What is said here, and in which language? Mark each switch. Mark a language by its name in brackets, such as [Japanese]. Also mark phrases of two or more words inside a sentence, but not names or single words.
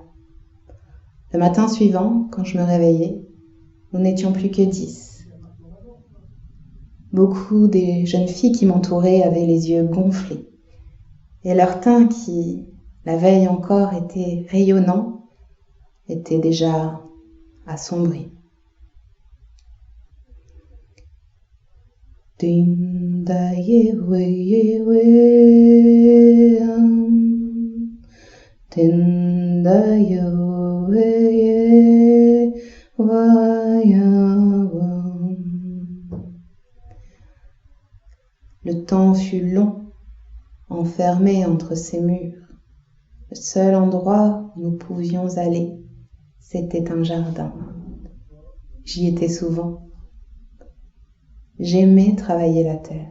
[French] Le matin suivant, quand je me réveillai, nous n'étions plus que 10. Beaucoup des jeunes filles qui m'entouraient avaient les yeux gonflés, et leur teint qui, la veille encore, était rayonnant, était déjà assombri. Dinda yewe yewe dinda yewe ye wayawam. Le temps fut long, enfermé entre ces murs. Le seul endroit où nous pouvions aller, c'était un jardin. J'y étais souvent. J'aimais travailler la terre.